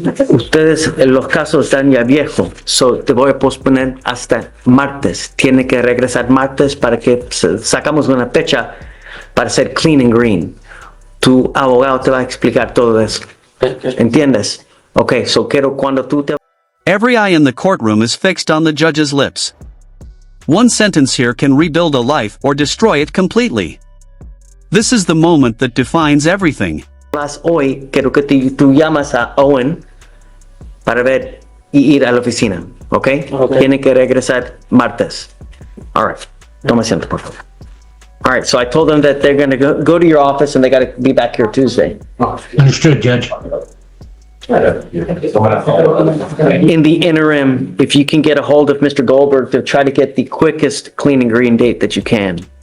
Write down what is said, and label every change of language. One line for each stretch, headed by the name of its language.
Spanish: Ustedes, los casos están ya viejos, so te voy a posponer hasta martes. Tiene que regresar martes para que sacamos una fecha para hacer clean and green. Tu abogado te va a explicar todo eso. ¿Entiendes? Okay, so quiero cuando tú te...
English: Every eye in the courtroom is fixed on the judge's lips. One sentence here can rebuild a life or destroy it completely. This is the moment that defines everything.
Spanish: Hoy quiero que tú llamas a Owen para ver y ir a la oficina, ¿ok? Tiene que regresar martes. All right. Toma asiento, por favor.
English: All right, so I told them that they're going to go to your office and they got to be back here Tuesday. Understood, Judge. In the interim, if you can get a hold of Mr. Goldberg to try to get the quickest clean and green date that you can.